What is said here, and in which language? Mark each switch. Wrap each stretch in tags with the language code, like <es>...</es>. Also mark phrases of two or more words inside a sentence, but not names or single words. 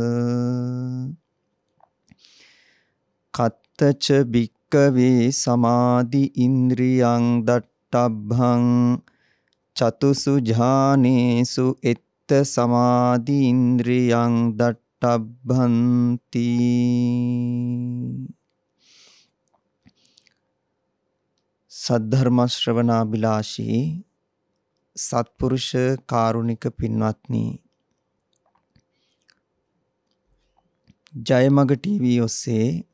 <pi>කත්තච භික්කවේ සමාධි ඉන්ද්‍රියං දට්ඨබ්බං චතුසු ඥානේසු සමාධි ඉන්ද්‍රියං දට්ඨබ්බන්ති.</pi> <si>සද්ධර්ම ශ්‍රවණාබිලාෂී සත්පුරුෂ කාරුණික පින්වත්නි, ජයමග ටීවී ඔස්සේ</si>